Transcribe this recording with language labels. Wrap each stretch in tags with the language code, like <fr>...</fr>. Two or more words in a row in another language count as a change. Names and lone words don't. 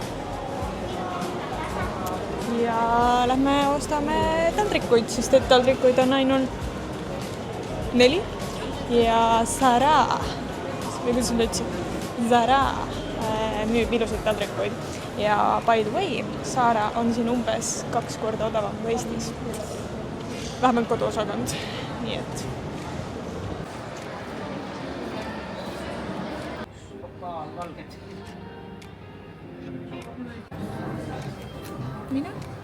<et>Ja lähme ostame taldrikuid, sest et taldrikuid on ainult 4. Ja Zara, või kuidas nad ütlesid? Zara müüb ilusaid taldrikuid.</et> <en>Ja by the way,</en> <et>Zara on siin umbes 2 korda odavam kui Eestis. vähemalt koduosakond, nii et. Valged. Mina?</et>